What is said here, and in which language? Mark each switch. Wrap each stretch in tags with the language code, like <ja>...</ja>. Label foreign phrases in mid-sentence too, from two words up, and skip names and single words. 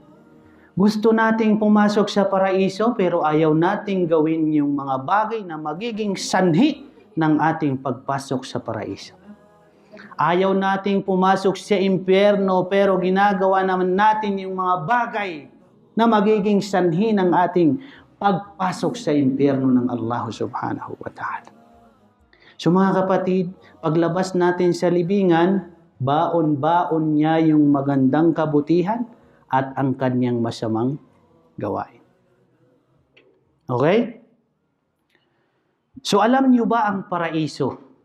<tl>Gusto nating pumasok sa paraiso pero ayaw nating gawin yung mga bagay na magiging sanhi ng ating pagpasok sa paraiso. Ayaw nating pumasok sa impyerno pero ginagawa naman natin yung mga bagay na magiging sanhi ng ating pagpasok sa impyerno ng Allah</tl> <ar>سبحانه وتعالى.</ar> <tl>So mga kapatid, paglabas natin sa libingan, baon-baon niya yung magandang kabutihan at ang kanyang masamang gawain. Okay? So alam niyo ba ang paraiso?</tl>